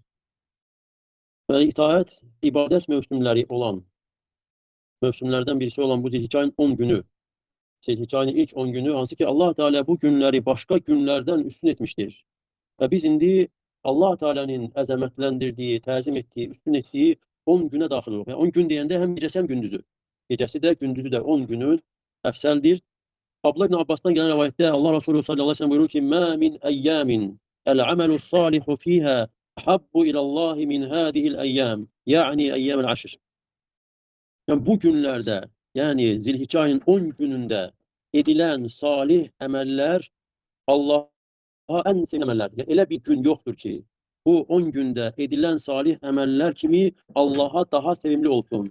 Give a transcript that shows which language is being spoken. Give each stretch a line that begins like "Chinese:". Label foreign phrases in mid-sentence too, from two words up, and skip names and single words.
Azerbaijani: Yəni, itaət, ibadət mövsümlərdən birisi olan bu Zilhicce ayının 10 günü, Zilhicce ayının ilk 10 günü, hansı ki Allah Teala bu günləri başqa günlərdən üstün etmişdir. Və biz indi Allah Teala'nın əzəmətləndirdiyi, təzim etdiyi, üstün etdiyi 10 günə daxil oluq. Yəni 10 gün deyəndə həm gecəsi, həm gündüzü. Gecəsi də, gündüzü də 10 günün əfsəldir.
Turkish: Abdullah ibn Abbas'tan gelen rivayette Allah Resulü
Arabic: صلى الله عليه وسلم
Turkish: buyurur ki:
Arabic: "ما من أيام العمل الصالح فيها أحب إلى الله من هذه الأيام." Yani أيام العشر.
Turkish: Yani bu günlerde, yani Zilhicce ayının 10 gününde edilen salih emeller Allah'a en sevimli emeller. Yani öyle bir gün yoktur ki bu 10 günde edilen salih emeller kimi Allah'a daha sevimli olsun.